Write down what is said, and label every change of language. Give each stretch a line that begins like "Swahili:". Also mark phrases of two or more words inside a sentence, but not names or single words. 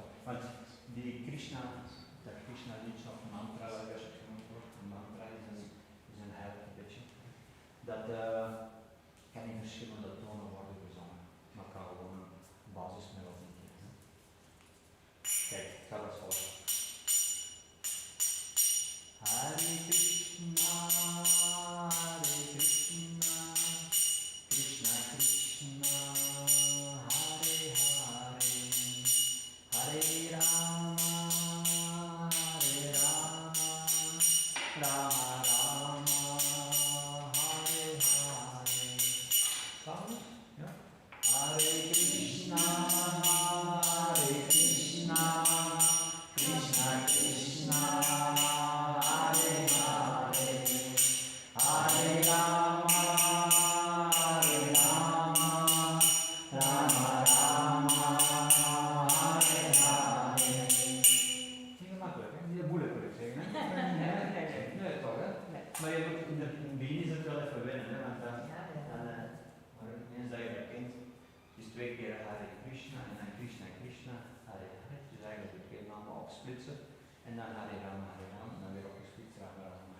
Dutch: Want die Krishna, dat Krishna liedje of mantra, als het genoemd wordt, een mantra is een heilig beetje. Dat kan in verschillende tonen worden gezongen, maar kan gewoon een basismelodie geven. Kijk, het gaat als volgt. Hare Krishna, Krishna Krishna, Hare Hare, Hare Rama, Rama Rama, Hare Hare. Kan? Ja. Hare Krishna, Krishna Krishna, Hare Hare, Hare Rama, Rama Rama, Hare Hare. Niet gemakkelijk, hè? Niet moeilijk wil ik zeggen, hè? Nee, toch, hè? Maar je moet in het begin is het wel even wennen, hè? Want dan, maar eens dat je dat kent, het is 2 keer Hare Krishna en dan Krishna Krishna, Hare Hare. Dus eigenlijk de 2 namen opsplitsen en dan Hare Rama en dan weer opgesplitst Rama Rama.